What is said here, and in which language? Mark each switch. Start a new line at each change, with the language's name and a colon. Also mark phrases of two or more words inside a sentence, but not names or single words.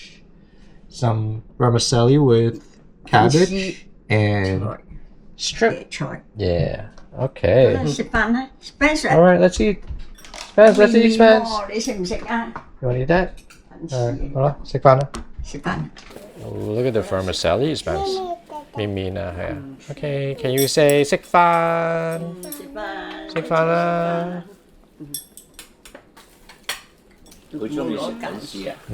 English: Some vermicelli with cabbage and strip. Yeah. Okay. All right, let's eat. Spence, let's eat, Spence. You want to eat that? All right, hold on.
Cantonese: 食飯啦.
English: Oh, look at the vermicelli, Spence.
Cantonese: 面面啊，係啊.
English: Okay, can you say 食飯?
Cantonese: 食飯啦. 好中意食緊絲啊！